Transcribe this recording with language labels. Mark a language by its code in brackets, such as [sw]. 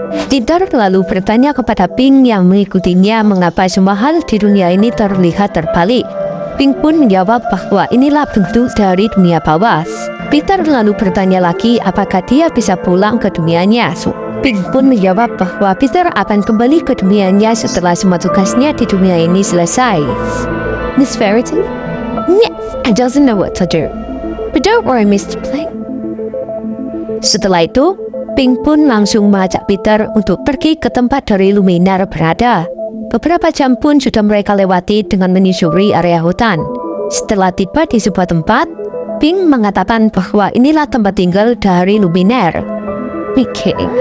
[id] Peter lalu bertanya kepada Pink yang mengikutinya mengapa semua hal di dunia ini terlihat terbalik. Pink pun menjawab bahwa inilah bentuk dari dunia bawah. Peter lalu bertanya lagi apakah dia bisa pulang ke dunianya. Pink pun menjawab bahwa Peter akan kembali ke dunianya setelah semua tugasnya di dunia ini selesai. [en] Miss Verity? Yes, I doesn't know what to do. But don't worry, Mr. Pink. [id] Setelah itu, Pink pun langsung mengajak Peter untuk pergi ke tempat dari Luminaire berada. Beberapa jam pun sudah mereka lewati dengan menyusuri area hutan. Setelah tiba di sebuah tempat, Pink mengatakan bahwa inilah tempat tinggal dari Luminaire. Okay.